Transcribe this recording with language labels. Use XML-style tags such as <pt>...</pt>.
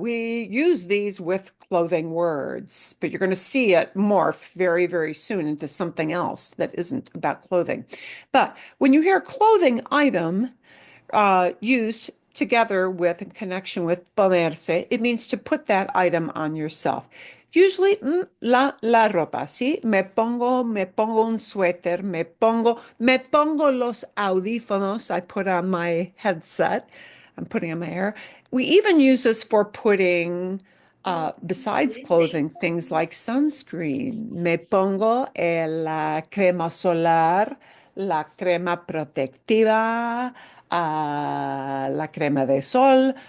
<en>We use these with clothing words, but you're going to see it morph very, very soon into something else that isn't about clothing. But when you hear clothing item used together with, in connection with ponerse, it means to put that item on yourself. Usually,</en> <es>la ropa, ¿sí? Me pongo un suéter, me pongo los audífonos.</es> <en>I put on my headset. I'm putting on my hair. We even use this for putting, besides clothing, things like sunscreen.</en> <es>Me pongo la crema solar, la crema protectiva, la crema de sol.</es>